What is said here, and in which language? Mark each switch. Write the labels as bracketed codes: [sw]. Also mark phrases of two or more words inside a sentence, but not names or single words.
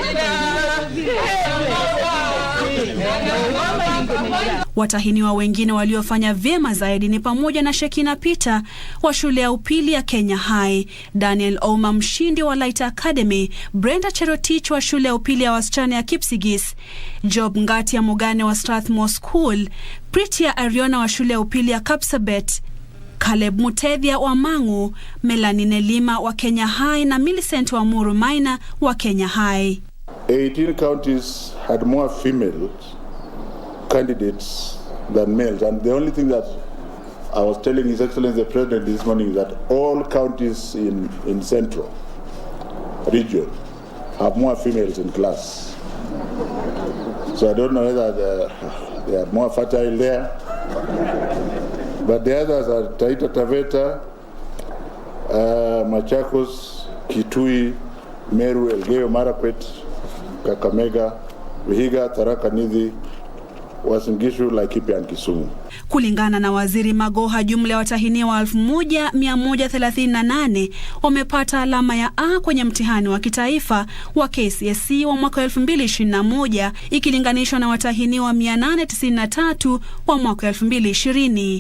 [sw] Watahiniwa wengine waliofanya vyema zaidi ni pamoja na Shekina Peter wa shule ya upili ya Kenya High, Daniel Oma mshindi wa Light Academy, Brenda Cherotich wa shule ya upili ya wasichana ya Kipsigis, Job Ngatia Mugane wa Strathmore School, Pritia Ariona wa shule ya upili ya Kapsabet, Caleb Mutethia wa Mang'u, Melanie Nelima wa Kenya High na Millicent wa Muru Maina wa Kenya High. [en] 18 counties had more females candidates than males, and the only thing that I was telling His Excellency the President this morning is that all counties in Central region have more females in class. So I don't know whether they are more fertile there, but the others are Taita Taveta, Machakos, Kitui, Meru, Elgeyo Marakwet, Kakamega, Vihiga, Tharaka Nithi, Uasin Gishu, Laikipia na Kisumu. [sw] Kulingana na Waziri Magoha, jumla ya watahiniwa 1138 wamepata alama ya A kwenye mtihani wa kitaifa wa KCSE wa mwaka 2021 ikilinganishwa na watahiniwa 893 wa mwaka 2020.